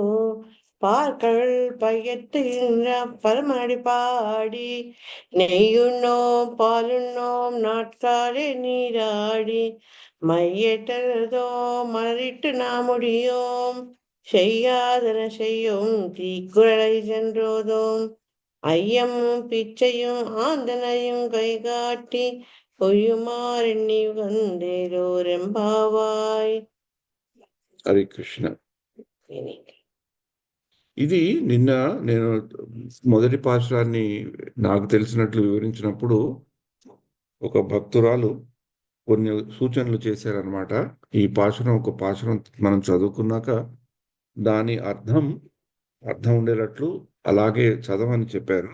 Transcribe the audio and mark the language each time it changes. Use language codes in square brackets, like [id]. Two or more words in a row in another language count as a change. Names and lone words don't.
[ta] பார்க்கள் பையத்துகின்ற பரமடி பாடி நெய்யுண்ணோம் பாலுண்ணோம் நாட்காலே நீராடி மையற்றதோம் மலரிட்டு நாமுடியோம் செய்யாதன செய்யும் தீக்குறளை சென்றோதோம் ஐயமும் பிச்சையும் ஆந்தனையும் கைகாட்டி பொய்யுமாறெண்ணி வந்தேலோரெம்பாவாய். [te] హరే కృష్ణ. ఇది నిన్న నేను మొదటి పాశురాన్ని నాకు తెలిసినట్లు వివరించినప్పుడు ఒక భక్తురాలు కొన్ని సూచనలు చేశారనమాట. ఈ ఒక పాశురం మనం చదువుకున్నాక దాని అర్థం ఉండేటట్లు అలాగే చదవని చెప్పారు.